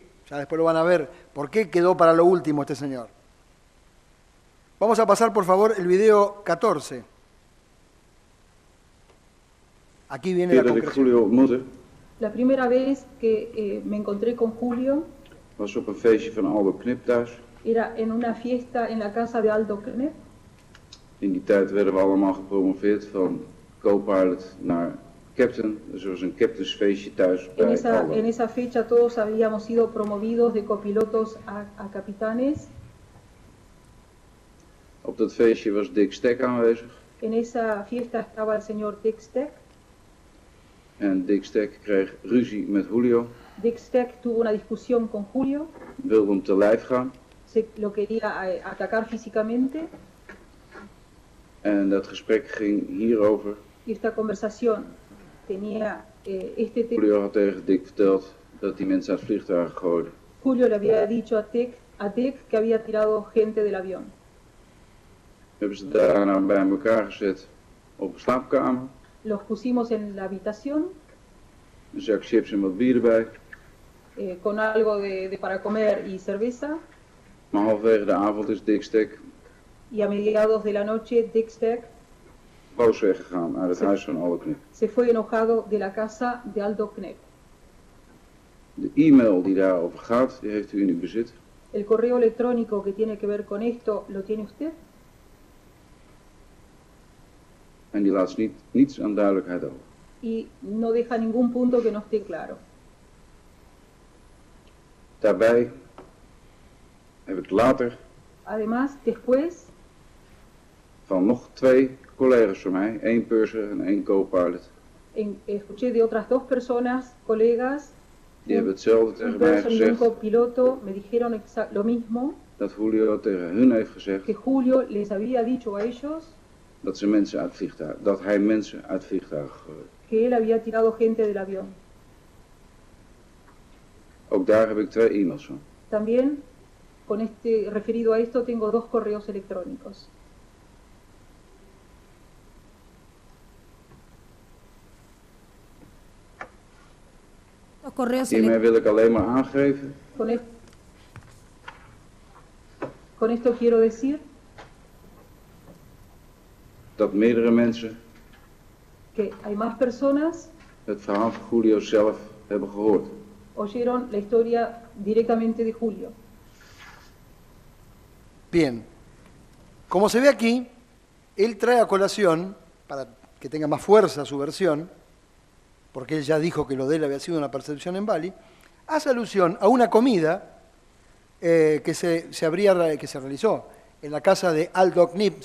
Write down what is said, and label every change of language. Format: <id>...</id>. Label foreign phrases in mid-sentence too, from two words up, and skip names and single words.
<es>Ya después lo van a ver, por qué quedó para lo último este señor. Vamos a pasar, por favor, el video 14. Aquí viene la concreción. La primera vez que me encontré con Julio</es> <nl>was op een feestje van Aldo Knip thuis.</nl> <es>Era en una fiesta en la casa de Aldo Knip.</es> <nl>In die tijd werden we allemaal gepromoveerd van co-pilot naar captain. Dus er was een captainsfeestje thuis bij Aldo.</nl> <es>En esa fecha todos habíamos sido promovidos de copilotos a capitanes.</es> <nl>Op dat feestje was Dick Stek aanwezig.</nl> <es>En esa fiesta estaba el señor Dick Stek.</es> <nl>En Dick Stek kreeg ruzie met Julio.</nl> <es>Dick Stek tuvo una discusión con Julio.</es> <nl>Wilde hem te lijf gaan.</nl> <es>Lo quería atacar físicamente.</es> <nl>En dat gesprek ging hierover.</nl> <es>Y esta conversación tenía este tema.</es> <nl>Julio had tegen Dick verteld dat die mensen uit het vliegtuig gooiden.</nl> <es>Julio le había dicho a Dick que había tirado gente del avión.</es> <nl>Hebben ze daarna bij elkaar gezet op een slaapkamer.</nl> <es>Los pusimos en la habitación.</es> <nl>Een zak chips en wat bier erbij.</nl> <es>Con algo para comer y cerveza.</es> <nl>Maar halverwege de avond is Dick Stek.</nl> <es>Y a mediados de la noche Dick Stek</es> <nl>boos weggegaan uit het huis van Aldo Knip.</nl> <es>Se fue enojado de la casa de Aldo Knip.</es> <nl>De e-mail die daarover gaat, die heeft u in uw bezit.</nl> <es>El correo electrónico que tiene que ver con esto, ¿lo tiene usted?</es> <nl>En die laat niets aan duidelijkheid over.</nl> <es>Y no deja ningún punto que no esté claro.</es> <nl>Daarbij heb ik later</nl> <es>Además, después</es> <nl>van nog 2 collega's van mij, 1 purser en 1 co-pilot.</nl> <es>Escuché de otras 2 personas, colegas,</es> <nl>Die hebben hetzelfde tegen mij gezegd.</nl> <es>Piloto me dijeron lo mismo.</es> <nl>Dat Julio tegen hun heeft gezegd.</nl> <es>Que Julio les había dicho a ellos.</es> <nl>Dat hij mensen uit vliegtuigen gegooid.</nl> <es>Que él había tirado gente del avión.</es> <nl>Ook daar heb ik 2 e-mails van.</nl> <es>También, referido a esto, tengo 2 correos electrónicos. Los correos</es> <nl>Hiermee wil ik alleen maar aangeven.</nl> <es>Con esto quiero decir</es> <nl>dat meerdere mensen</nl> <es>que hay más personas</es> <nl>het verhaal van Julio zelf hebben gehoord.</nl> <es>Oyeron la historia directamente de Julio. Bien. Como se ve aquí, él trae a colación, para que tenga más fuerza su versión, porque él ya dijo que lo de él había sido una percepción en Bali, hace alusión a una comida que se realizó en la casa de Aldok Nip.</es>